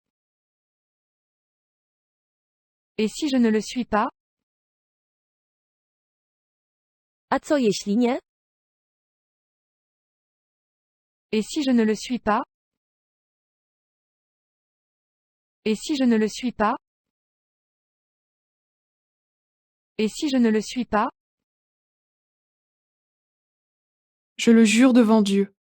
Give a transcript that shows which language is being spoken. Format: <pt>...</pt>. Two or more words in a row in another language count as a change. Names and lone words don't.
<fr>Et si je ne le suis pas?</fr> <pl>A co jeśli nie?</pl> <fr>Et si je ne le suis pas? Et si je ne le suis pas? Et si je ne le suis pas? Je le jure devant Dieu.</fr>